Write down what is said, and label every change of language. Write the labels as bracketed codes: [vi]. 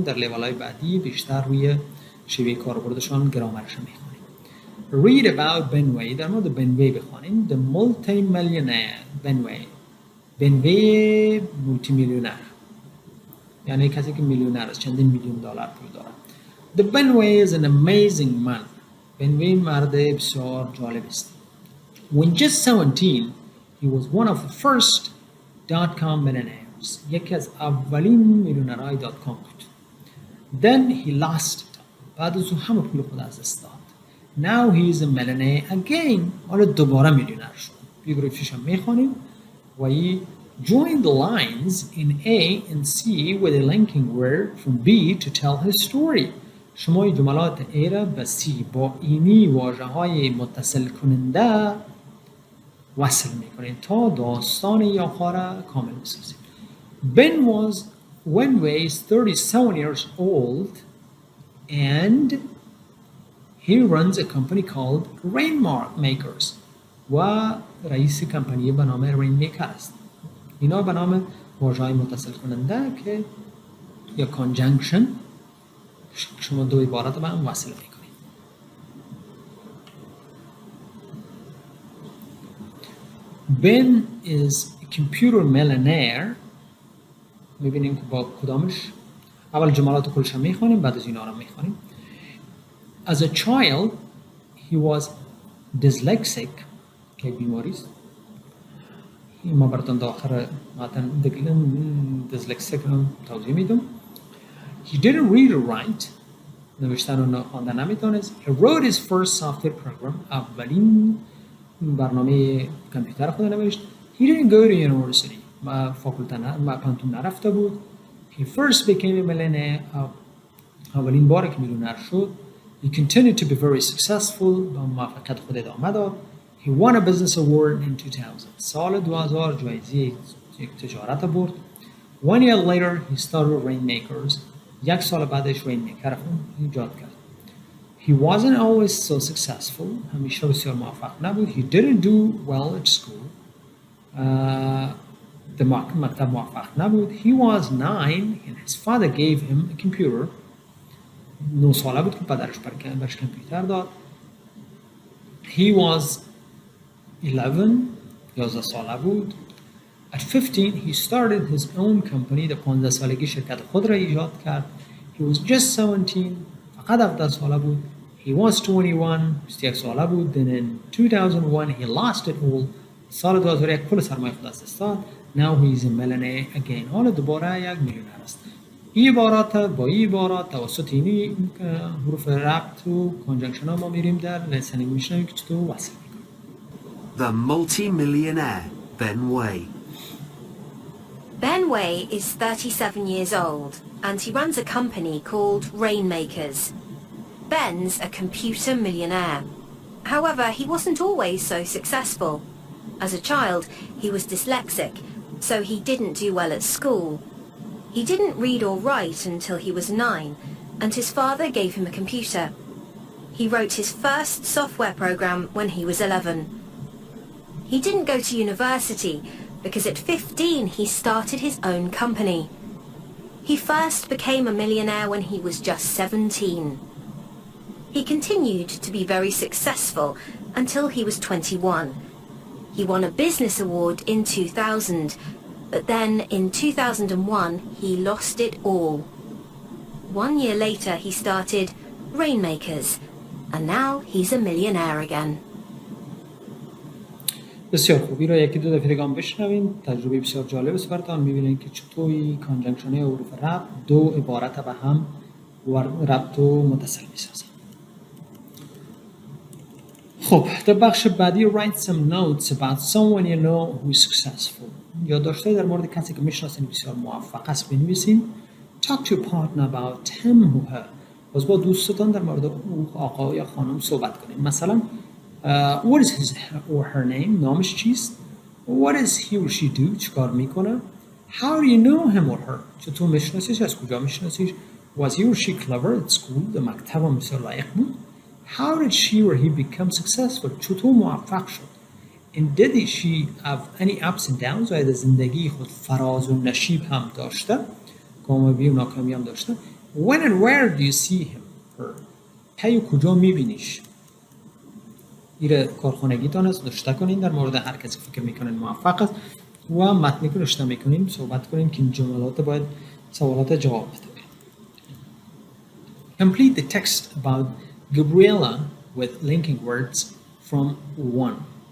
[fa] در لیول‌های بعدی بیشتر روی شیوه کاربردشان گرامرش میخونید. [en] Read about Benway. [fa] در مورد بنوی بخوانید. [en] The multi-millionaire Benway. [fa] بنوی مولتی میلیونر، یعنی کسی که میلیونر است، چندین میلیون دلار پول داره. [en] The Benway is an amazing man. [fa] بنوی مرد بسیار جالب است. [en] When just 17, he was one of the first .com millionaires. [fa] یکی از اولین میلیونرهای .com بود. [en] Then he lost it. [fa] بعد از همه پول خود از دست داد. [en] Now he is a millionaire again. [fa] حالا دوباره میلیونر شد. بیوگرافیش هم میخوانیم. [en] و join the lines in A and C with a linking word from B to tell his story. [fa] شما جملات A را به C با اینی واژه‌های متصل کننده وصل میکنید تا داستان یا آخر کامل بسازید. [en] Ben was 37 years old and he runs a company called Rainmakers. [fa] و رئیس کمپانی به نام رینمیکر است. اینا به نام واژه‌های متصل کننده که یا کانجنکشن شما دو عبارت به هم وصل میکنید. [en] Ben is a computer millionaire. [fa] میبینیم که با کدامش اول جملات کلش هم میخوانیم، بعد از اینا رو میخوانیم. [en] As a child he was dyslexic. [fa] که بیماری است. ما براتون در آخر متن دیسلکسیک رو توضیح میدم. [en] He didn't read or write. [fa] نوشتن و خواندن نمیتونست. [en] He wrote his first software program. [fa] اولین برنامه کامپیوتر خود نوشت. [en] He didn't go to university. [fa] پانتون نرفته بود. [en] He first became a millionaire. [fa] اولین بار که میلیونر شد. [en] He continued to be very successful. [fa] با موفقیت خود ادامه داد. [en] He won a business award in 2000. [fa] سال 2000 جایزه یک تجارت برد. [en] 1 year later he started Rainmakers. [fa] یک سال بعدش Rainmaker رو ایجاد کرد. [en] He wasn't always so successful. [fa] همیشه بسیار موفق نبود. [en] He didn't do well at school. [fa] مکتب موفق نبود. [en] He was 9 and his father gave him a computer. [fa] 9 ساله بود که پدرش برش کامپیوتر داد. [en] He was 11 [fa] ساله بود. [en] At 15 he started his own company. [fa] در 15 سالگی شرکت خود را ایجاد کرد. [en] He was just 17. [fa] فقط 17 ساله بود. [en] He was 21 [fa] ساله بود. [en] Then in 2001 he lost it all. [fa] سال 2001 کل سرمایه خود از دست داد. [en] Now he is a millionaire again. [fa] حالا دوباره یک میلیونر است. این عبارات با این عبارات توسط اینی حروف ربط و کانجنکشن ها ما میریم در لسنینگ میشنیم که چطور وصل میکنیم. [en] The multi-millionaire Benway. Benway is 37 years old and he runs a company called Rainmakers. Ben's a computer millionaire. However, he wasn't always so successful. As a child, he was dyslexic, so he didn't do well at school. He didn't read or write until he was 9, and his father gave him a computer. He wrote his first software program when he was 11. He didn't go to university because at 15 he started his own company. He first became a millionaire when he was just 17. He continued to be very successful until he was 21. He won a business award in 2000, but then in 2001 he lost it all. 1 year later he started Rainmakers, and now he's a millionaire again. [fa] بسیار خوب. این را یکی دو دفعه دیگه هم بشنوین. تجربه بسیار جالب است براتون. می‌بینید که چطوری کانجنکشن حروف ربط دو عبارت به هم ربط و متصل می‌سازن. خب در بخش بعدی [en] write some notes about someone you know who is successful. [fa] یادداشت‌های در مورد کسی که می‌شناسین بسیار موفق است بنویسین. [en] Talk to your partner about him or her. [fa] باز با دوستتان در مورد او آقا یا خانم صحبت کنید. [en] مثلا what is his or her name؟ [fa] نامش چیست؟ [en] What does he or she do؟ [fa] چیکار میکنه؟ [en] How do you know him or her؟ [fa] چطور میشناسیش؟ از کجا میشناسیش؟ [en] Was he or she clever at school؟ [fa] در مکتب هم بسیار لایق بود. [en] How did she or he become successful؟ [fa] چطور موفق شد؟ [en] And did she have any ups and downs؟ [fa] آیا در زندگی خود فراز و نشیب هم داشته؟ کامیابی و ناکامی هم داشته؟ [en] When and where do you see him her؟ [fa] کی و کجا میبینیش؟ ایره کارخانگیتان است. داشته کنین در مورد هر کسی فکر میکنین موفق است و متنی که رشته میکنین صحبت کنین که این جملات باید سوالات جواب بده. [en] Complete the text about Gabriella with linking words from one.